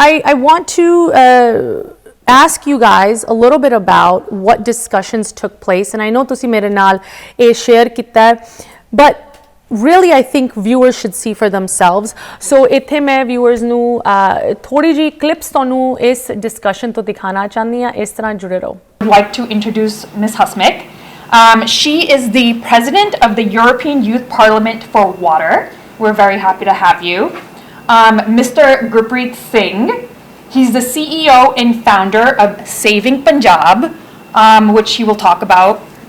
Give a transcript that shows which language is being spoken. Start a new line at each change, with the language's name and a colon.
English: I want to ask you guys a little bit about what discussions took place, and I know
Punjabi: ਤੁਸੀਂ ਮੇਰੇ ਨਾਲ ਇਹ share ਕੀਤਾ ਹੈ,
English: but really I think viewers should see for themselves.
Punjabi: So ਇੱਥੇ ਮੈਂ viewers ਨੂੰ ਥੋੜੀ ਜਿਹੀ clips ਤੁਹਾਨੂੰ ਇਸ discussion ਤੋਂ ਦਿਖਾਣਾ ਚਾਹੁੰਦੀ ਹਾਂ. ਇਸ ਤਰ੍ਹਾਂ ਜੁੜੇ ਰਹੋ.
English: I'd like to introduce Ms. Hasmik. She is the president of the European Youth Parliament for Water. We're very happy to have you. Mr. Gurpreet Singh. He's the CEO and founder of Saving Punjab, which he will talk about.